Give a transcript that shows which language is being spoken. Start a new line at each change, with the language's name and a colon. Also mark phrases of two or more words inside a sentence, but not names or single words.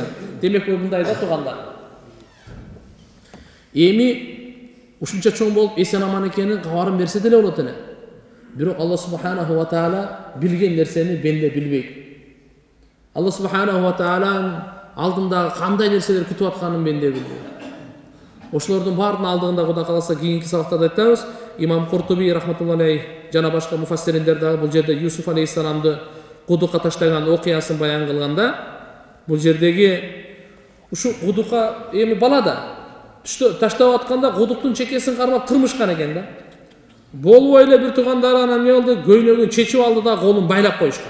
Kyrgyz: Демек мындай да туугандар. Эми ушунча чоң болуп эсен аман экенин кабарын берсе деле болот эле. Бирок
Arabic: الله سبحانه وتعالى
Kyrgyz: билген нерсени бенде билбейт.
Arabic: الله سبحانه و
Kyrgyz: тааланын алдындагы кандай нерселер күтүп атканын бенде билбейт. Ошолордун баарынын алдыгында Кудай кааласа кийинки сабактарда айтабыз. Имам Куртуби
Arabic: رحمة الله عليه
Kyrgyz: жана башка муфассириндер дагы бул жерде Юсуф алейхиссаламды кудукка таштаган окуясын баян кылганда, бул жердеги ушу кудукка эми бала да таштап атканда кудуктун чекесин кармап тырмышкан экен да. Болбой эле бир туугандар анан эмне болду? Көйнөгүн чечип алды да колун байлап коюшкан.